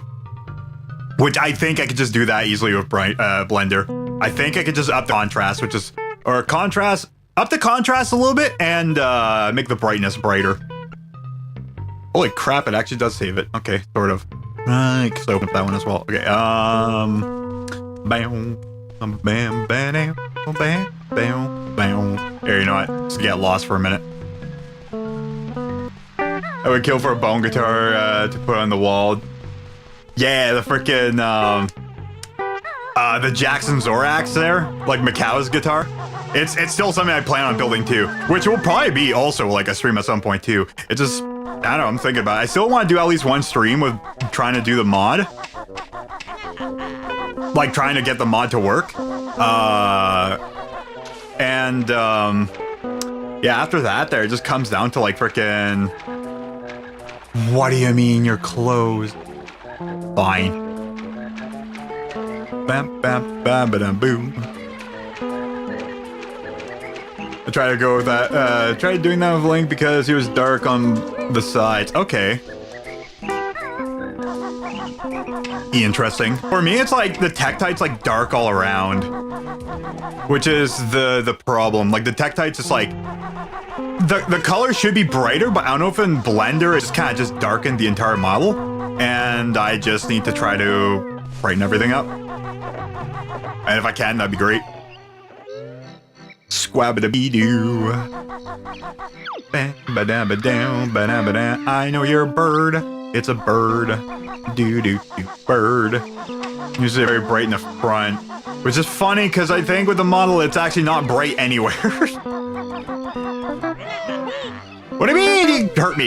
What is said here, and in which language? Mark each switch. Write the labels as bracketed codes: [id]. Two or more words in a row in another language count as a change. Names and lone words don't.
[en] Which I think I could just do that easily with Blender. I think I could just up the contrast, up the contrast a little bit and make the brightness brighter. Holy crap, it actually does save it. Okay, sort of. Right, so open up that one as well. Okay, bam, bam, bam, bam, bam, bam, bam. Here, you know what? Just get lost for a minute. I would kill for a bone guitar to put on the wall. Yeah, the freaking the Jackson Zorax there, like Macau's guitar. It's still something I plan on building too, which will probably be also like a stream at some point too. It just, I don't know, I'm thinking about it. I still want to do at least one stream with trying to do the mod. Like trying to get the mod to work. Yeah, after that, there it just comes down to like freaking. What do you mean you're closed? Fine. Bam, bam, bam, ba-dum, boom. I try to go with that. Tried doing that with Link because he was dark on the sides. Okay. Interesting. For me, it's like the Tektite's like dark all around, which is the problem. Like the Tektite's just like the color should be brighter, but I don't know if in Blender it's kind of just darkened the entire model, and I just need to try to brighten everything up. And if I can, that'd be great. Squabba-da-bee-doo. I know you're a bird. It's a bird. Do-do-do. Bird. Usually very bright in the front. Which is funny because I think with the model it's actually not bright anywhere. What do you mean you hurt me?